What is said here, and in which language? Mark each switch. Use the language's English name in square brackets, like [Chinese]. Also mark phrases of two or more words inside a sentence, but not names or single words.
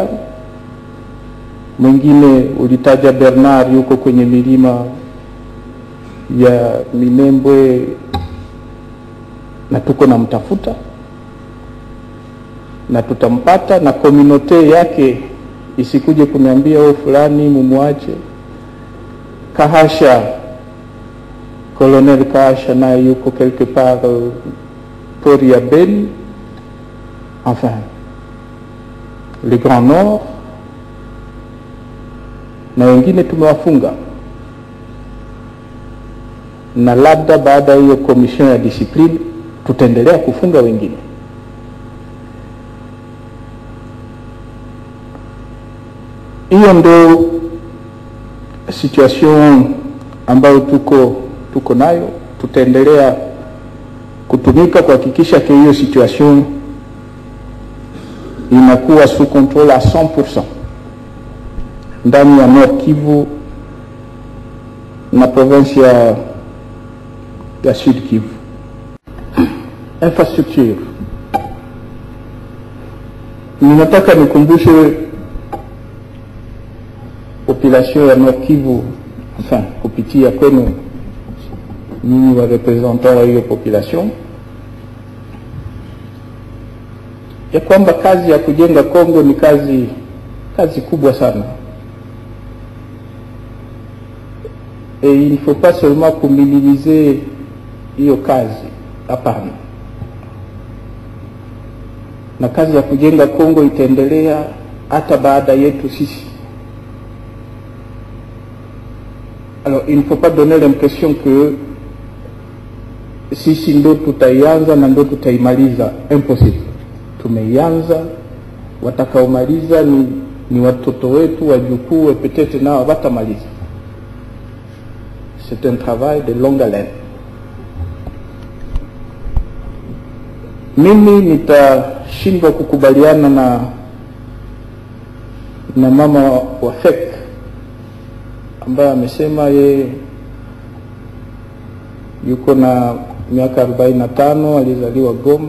[Swahili] Mwingine ulitaja Bernard yuko kwenye milima ya Minembwe na tuko na mtafuta na tutampata, na communauté yake isikuje kuniambia wewe fulani mumwache. Kahasha, Colonel Kahasha na yuko [French] quelque part [Swahili] pori ya Beni, [French] enfin le Grand Nord, [Swahili] na wengine tumewafunga, na labda baada hiyo commission ya discipline tutaendelea kufunga wengine. Hiyo ndo situation ambayo tuko nayo. Tutaendelea kutumika kuhakikisha kwa hiyo situation inakuwa [French] sous contrôle à 100% [Swahili] ndani ya Nord Kivu na province ya Sud Kivu. Infrastructure, ninataka nikumbushe population ya Nord Kivu, enfin kupitia kwenu nyinyi wa representant wa hiyo population, ya kwamba kazi ya kujenga Kongo ni kazi kubwa sana. [French] Et il ne faut pas seulement minimiser [Swahili] hiyo kazi, hapana. Na kazi ya kujenga Kongo itaendelea hata baada yetu sisi. [French] Alors il ne faut pas donner l'impression que [Swahili] sisi ndo tutaianza na ndo tutaimaliza. [French] Impossible. [Swahili] Tumeianza, watakaomaliza ni watoto wetu, wajukuu, peut-être nao watamaliza. [French] C'est un travail de longue haleine. [Swahili] Mimi nitashindwa kukubaliana na mama wa FEC ambaye amesema ye yuko na miaka 45, alizaliwa Goma.